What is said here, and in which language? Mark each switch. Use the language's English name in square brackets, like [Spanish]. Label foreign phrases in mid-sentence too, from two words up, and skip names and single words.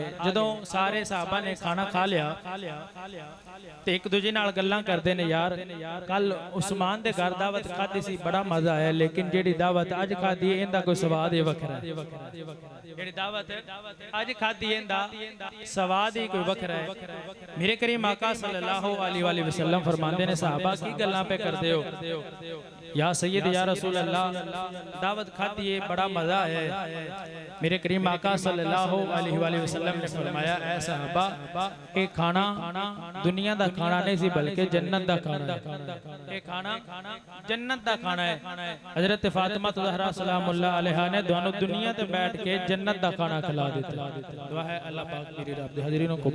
[Punjabi] ਜਦੋਂ ਸਾਰੇ ਸਾਹਬਾ ਨੇ ਖਾਣਾ ਖਾ ਲਿਆ ਤੇ ਇੱਕ ਦੂਜੇ ਨਾਲ ਗੱਲਾਂ ਕਰਦੇ ਨੇ ਯਾਰ ਕੱਲ੍ਹ ਉਸਮਾਨ ਦੇ ਘਰ ਦਾਵਤ ਖਾਧੀ ਸੀ ਬੜਾ ਮਜ਼ਾ ਆਇਆ ਲੇਕਿਨ ਜਿਹੜੀ ਦਾਵਤ ਅੱਜ ਖਾਧੀ ਇਹਦਾ ਕੋਈ ਸਵਾਦ ਹੀ ਵੱਖਰਾ ਹੈ। ਜਿਹੜੀ ਦਾਵਤ ਅੱਜ ਖਾਧੀ ਇਹਦਾ ਸਵਾਦ ਹੀ ਕੋਈ ਵੱਖਰਾ ਹੈ। ਮੇਰੇ ਕਰੀਮ ਆਕਾ [Arabic] صلى الله عليه وسلم [Punjabi] ਫ਼ਰਮਾਂਦੇ ਨੇ ਸਾਹਬਾ ਕੀ ਗੱਲਾਂ ਪੇ ਕਰਦੇ ਹੋ [Arabic] يا سيد يا رسول الله [Punjabi] ਦਾਵਤ ਖਾਤੀ ਹੈ, ਬੜਾ ਮਜ਼ਾ ਆਇਆ ਹੈ। ਮੇਰੇ ਕਰੀਮ ਆਕਾ [Arabic] صلى الله عليه وسلم [Punjabi] ਨੇ ਫ਼ਰਮਾਇਆ, ਐ ਸਹਾਬਾ, ਯੇ ਖਾਣਾ ਦੁਨੀਆ ਦਾ ਖਾਣਾ ਨਹੀਂ ਸੀ ਬਲਕਿ ਜੰਨਤ ਦਾ ਖਾਣਾ ਹੈ। ਯੇ ਖਾਣਾ ਜੰਨਤ ਦਾ ਖਾਣਾ ਹੈ। ਹਜ਼ਰਤ ਫ਼ਾਤਿਮਾ ਜ਼ਹਰਾ [Arabic] سلام الله عليها [Punjabi] ਨੇ ਦੋਨੋਂ ਦੁਨੀਆ ਤੇ ਬੈਠ ਕੇ ਜੰਨਤ ਦਾ ਖਾਣਾ ਖਿਲਾ ਦਿੱਤਾ। ਦੁਆ ਹੈ ਅੱਲਾਹ ਪਾਕ ਮੇਰੀ ਰੱਬ ਦੇ ਹਾਜ਼ਰੀਨਾਂ ਕੋ